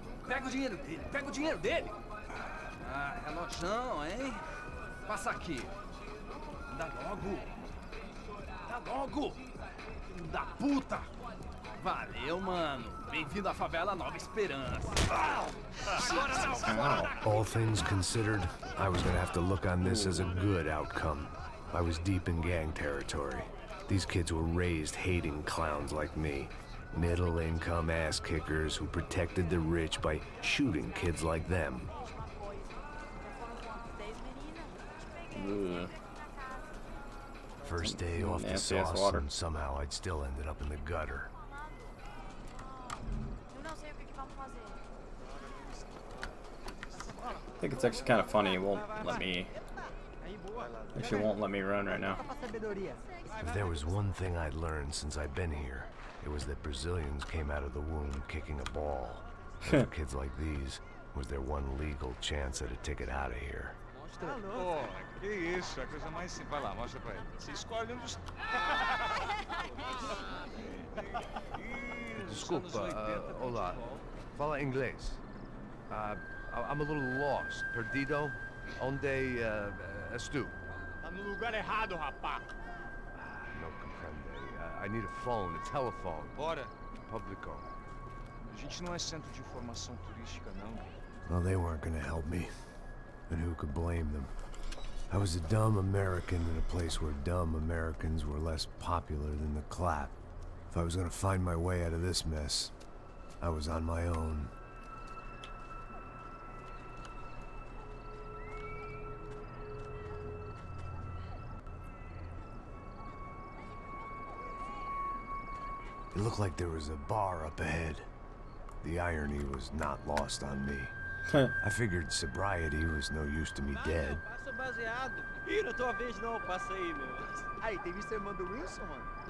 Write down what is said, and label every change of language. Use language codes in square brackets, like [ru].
[pt] Pega o dinheiro dele, pega o dinheiro dele! Ah, relojão, hein? Passa aqui. Dá logo! Dá logo! Filho da puta! Valeu, mano! Bem-vindo à favela Nova Esperança! Agora não, agora não! [en] All things considered, I was gonna have to look on this as a good outcome. I was deep in gang territory. These kids were raised hating clowns like me. Middle-income ass-kickers who protected the rich by shooting kids like them. Ugh. First day off the Nasty ass sauce, water. and somehow I'd still ended up in the gutter. [pt] Eu não sei o que vamos fazer. [en] I think it's actually kind of funny. It won't let me. Actually, won't let me run right now. If there was one thing I'd learned since I've been here, it was that Brazilians came out of the womb kicking a ball. And for kids like these, was their one legal chance at a ticket out of here. [pt] Pô, que isso, é a coisa mais simples. Vai lá, mostra pra ele. Você escolhe um dos... Desculpa, olá. Fala inglês. [en] I'm a little lost. [pt] Perdido? Onde estou? Tá no lugar errado, rapá. [es] No comprende. [en] I need a phone, a telephone. [pt] Bora. Publico. A gente não é centro de informação turística, não. [en] Well, they weren't gonna help me. And who could blame them? I was a dumb American in a place where dumb Americans were less popular than the clap. If I was gonna find my way out of this mess, I was on my own. It looked like there was a bar up ahead. The irony was not lost on me. I figured sobriety was no use to me dead. [pt] Passa baseado. Ih, não é tua vez não, passa aí, meu. Aí, tem visto a irmã do Wilson, mano?